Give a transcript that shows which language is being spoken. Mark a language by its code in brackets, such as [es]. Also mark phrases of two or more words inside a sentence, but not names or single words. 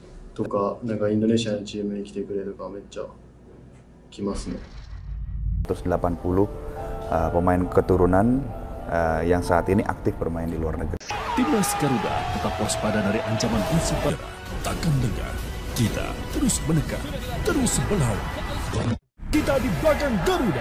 [ja] とか、なんかインドネシアのチームに来てくれるかめっちゃ来ますね。 [id] 180 pemain keturunan yang saat ini aktif bermain di luar negeri. Timnas Garuda tetap waspada dari ancaman musuh barat. Takkan lengah. Kita terus menekan, terus melawan. Kita di belakang Garuda.